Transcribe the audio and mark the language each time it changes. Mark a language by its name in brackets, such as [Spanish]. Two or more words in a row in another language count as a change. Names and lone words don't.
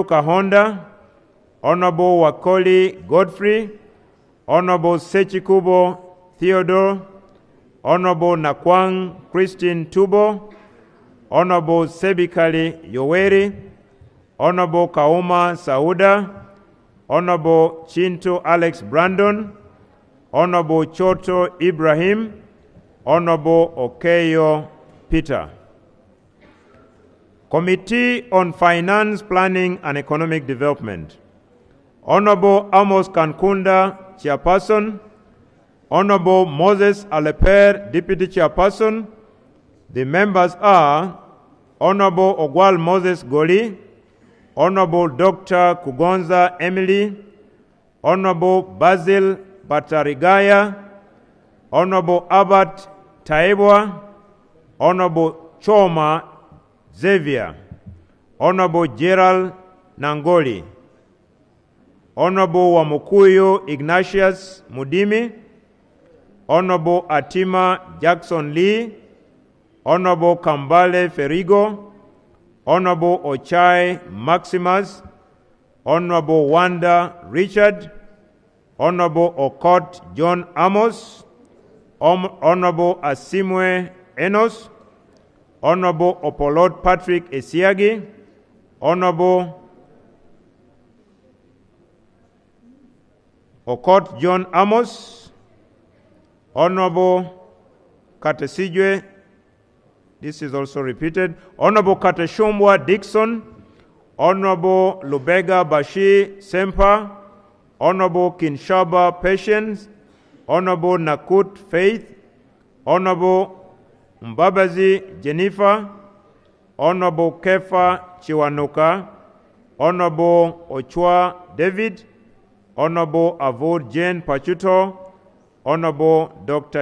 [English] Kahonda, Honorable Wakoli Godfrey, Honorable Sechikubo Theodore, Honorable Nakwang Christine Tubo, Honorable Sebikali Yoweri, Honorable Kauma Sauda, Honorable Chinto Alex Brandon, Honorable Choto Ibrahim, Honorable Okeyo Peter. Committee on Finance, Planning and Economic Development. Honorable Amos Kankunda, Chairperson. Honorable Moses Aleper, Deputy Chairperson. The members are Honorable Ogwal Moses Goli, Honorable Dr. Kugonza Emily, Honorable Basil Batarigaya, Honorable Abbott Taibwa, Honorable Choma Xavier, Honorable Gerald Nangoli, Honorable Wamukuyo Ignatius Mudimi, Honorable Atima Jackson Lee, Honorable Kambale Ferigo, Honorable Ochai Maximus, Honorable Wanda Richard, Honorable Okot John Amos, Honorable Asimwe Enos, Honorable Opolot Patrick Esiagi, Honorable Okot John Amos, Honorable Katesijwe, this is also repeated, Honorable Kateshumbwa Dixon, Honorable Lubega Bashi Sempa, Honorable Kinshaba Patience, Honorable Nakut Faith, Honorable Mbabazi Jennifer, Honorable Kefa Chiwanuka, Honorable Ochua David, Honorable Avod Jane Pachuto, Honorable Dr.